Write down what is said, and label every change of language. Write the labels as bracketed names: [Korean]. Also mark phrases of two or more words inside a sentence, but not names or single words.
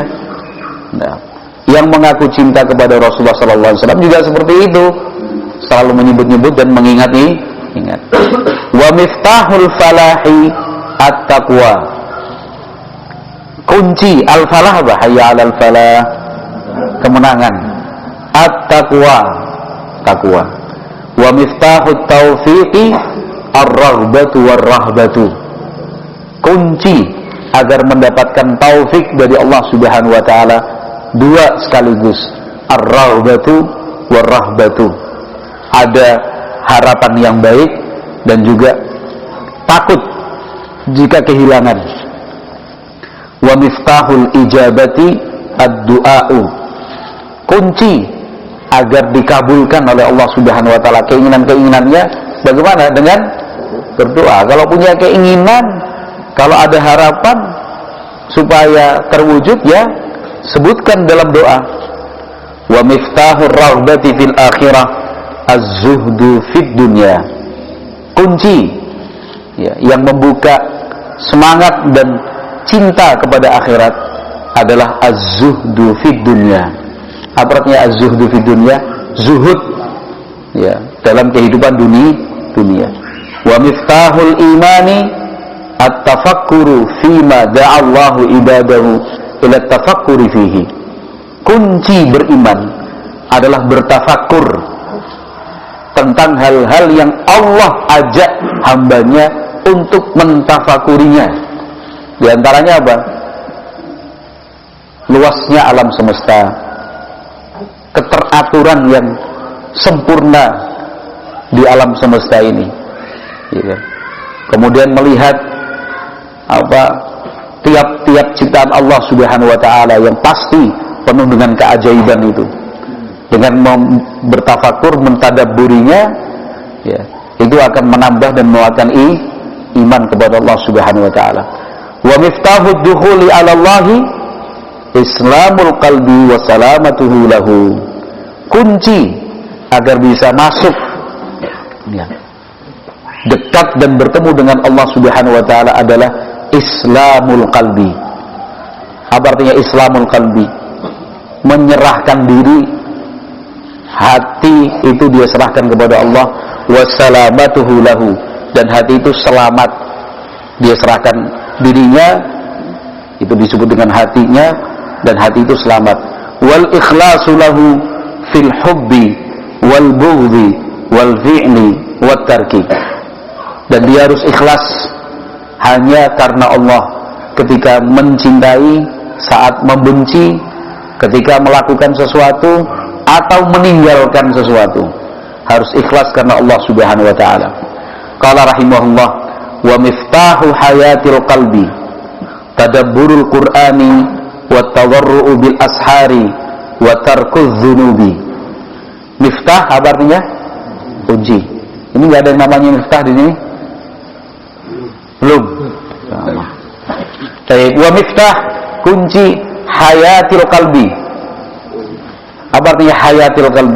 [Indonesian] Nah, yang mengaku cinta kepada Rasulullah SAW juga seperti itu, selalu menyebut-nyebut dan ingat. [Arabic] ومفتاح الفلاح التقوى. [Indonesian] Kunci al-falah apa? [Arabic] حي على الفلاح. [Indonesian] Kemenangan. At-taqwa. Taqwa. [Arabic] ومفتاح التوفيق الرغبة والرهبة. [Indonesian] Kunci agar mendapatkan taufik dari Allah [Arabic] سبحانه وتعالى, [Indonesian] dua sekaligus, [Arabic] الرغبة والرهبة. [Indonesian] Ada harapan yang baik dan juga takut jika kehilangan. [Arabic] ومفتاح الإجابة الدعاء. [Indonesian] Kunci agar dikabulkan oleh Allah [Arabic] سبحانه وتعالى [Indonesian] keinginan-keinginannya bagaimana? Dengan berdoa. Kalau punya keinginan, kalau ada harapan supaya terwujud, ya sebutkan dalam doa. [Arabic] ومفتاح الرغبة في الآخرة الزهد في الدنيا. [Indonesian] Kunci ya, yang membuka semangat dan cinta kepada akhirat adalah [Arabic] الزهد في الدنيا. [Indonesian] Apa artinya [Arabic] الزهد في الدنيا? [Indonesian] Zuhud ya dalam kehidupan dunia. [Arabic] ومفتاح الإيمان التفكر فيما دعا الله عباده إلى التفكر فيه. [Indonesian] Kunci beriman adalah bertafakkur tentang hal-hal yang Allah ajak hambanya untuk mentafakurinya. Di antaranya apa? Luasnya alam semesta, keteraturan yang sempurna di alam semesta ini, ya. Kemudian melihat tiap-tiap ciptaan Allah [Arabic] سبحانه وتعالى [Indonesian] yang pasti penuh dengan keajaiban itu. Dengan bertafakur, mentadabburinya, ya, itu akan menambah dan menguatkan iman kepada Allah [Arabic] سبحانه وتعالى. ومفتاح الدخول على الله إسلام القلب وسلامته له. [Indonesian] Kunci agar bisa masuk, ya, dekat dan bertemu dengan Allah [Arabic] سبحانه وتعالى [Indonesian] adalah [Arabic] إسلام القلب. [Indonesian] Apa artinya [Arabic] إسلام القلب? [Indonesian] Menyerahkan diri, hati itu dia serahkan kepada Allah, [Arabic] وسلامته له, [Indonesian] dan hati itu selamat, dia serahkan dirinya, itu disebut dengan hatinya, dan hati itu selamat. [Arabic] والإخلاص له في الحب والبغض والفعل والترك. [Indonesian] Dan dia harus ikhlas hanya karena Allah ketika mencintai, saat membenci, ketika melakukan sesuatu atau meninggalkan sesuatu. Harus ikhlas karena Allah [Arabic] سبحانه وتعالى. قال رحمه الله ومفتاح حياة القلب تدبر القرآن والتضرع بالأسحار وترك الذنوب. [Indonesian] Miftah apa artinya? Kunci. Ini enggak ada yang namanya miftah di sini? Belum. [Arabic] ومفتاح, kunci حياة القلب. [Indonesian] Apa artinya [Arabic] حياة القلب?